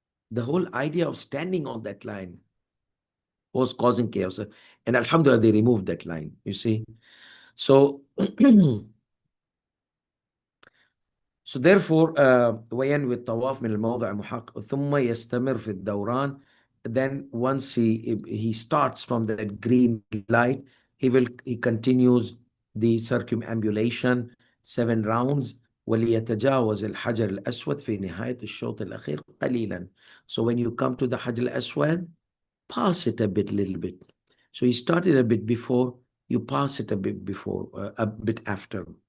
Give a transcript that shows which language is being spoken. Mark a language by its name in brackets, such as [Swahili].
[English] The whole idea of standing on that line was causing chaos. And alhamdulillah, they removed that line, you see. So So therefore, [Arabic] وينوي الطواف من الموضع المحقق ثم يستمر في الدوران. [English] Then once he starts from that green light, he continues the circumambulation 7 rounds. [Arabic] وليتجاوز الحجر الأسود في نهاية الشوط الأخير قليلا. [English] So when you come to the Hajar al-Aswad, pass it little bit. So he started a bit before, you pass it a bit before, a bit after.